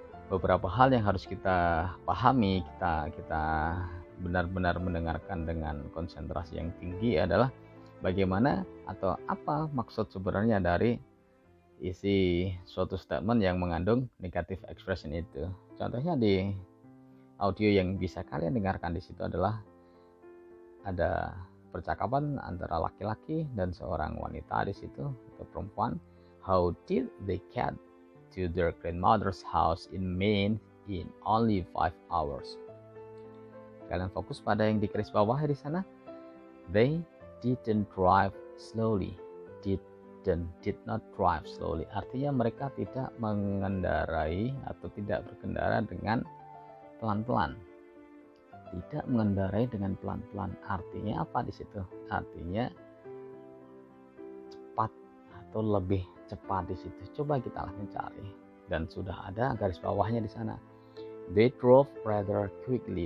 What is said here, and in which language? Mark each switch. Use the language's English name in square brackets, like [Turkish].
[Indonesian] Beberapa hal yang harus kita pahami, kita benar-benar mendengarkan dengan konsentrasi yang tinggi adalah bagaimana atau apa maksud sebenarnya dari isi suatu statement yang mengandung negative expression itu. Contohnya di audio yang bisa kalian dengarkan di situ adalah ada percakapan antara laki-laki dan seorang wanita di situ atau perempuan. [English] How did they get to their grandmother's house in Maine in only 5 hours? [Indonesian] Kalian fokus pada yang di garis bawah di sana. [English] They didn't drive slowly. Did not drive slowly. [Indonesian] Artinya mereka tidak mengendarai atau tidak berkendara dengan pelan-pelan. Tidak mengendarai dengan pelan-pelan. Artinya apa di situ? Artinya cepat atau lebih cepat di situ. Coba kita cari. Dan sudah ada garis bawahnya di sana. [English] They drove rather quickly.